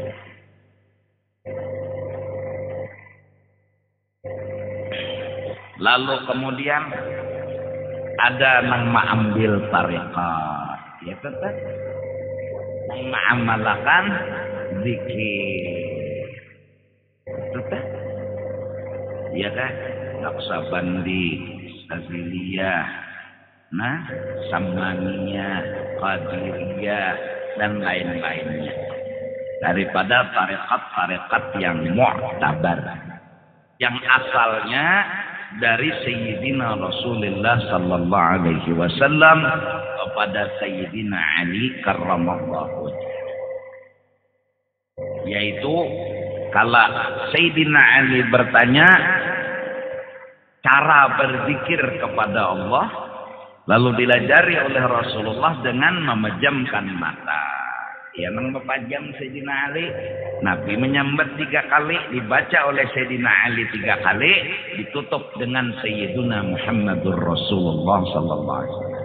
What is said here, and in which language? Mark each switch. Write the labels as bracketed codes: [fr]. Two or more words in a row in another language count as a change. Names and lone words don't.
[id] Lalu kemudian ada nang mengambil tarekat, ya tetap nang mengamalkan zikir, tetap, ya kan? Naqsabandi, Saziliyah, nah, Samaniyah, Qadiriyah, dan lain-lainnya. Daripada tarekat-tarekat yang mu'tabar, yang asalnya dari Sayyidina Rasulullah [ar] صلى الله عليه وسلم [id] kepada Sayyidina Ali [ar] كرم الله وجهه. [id] Yaitu kala Sayyidina Ali bertanya cara berzikir kepada Allah, lalu dilajari oleh Rasulullah dengan memejamkan mata. Ya, nang mepajam Sayyidina Ali, Nabi menyambat 3 kali, dibaca oleh Sayyidina Ali 3 kali, ditutup dengan [ar] سيدنا محمد رسول الله صلى الله عليه وسلم.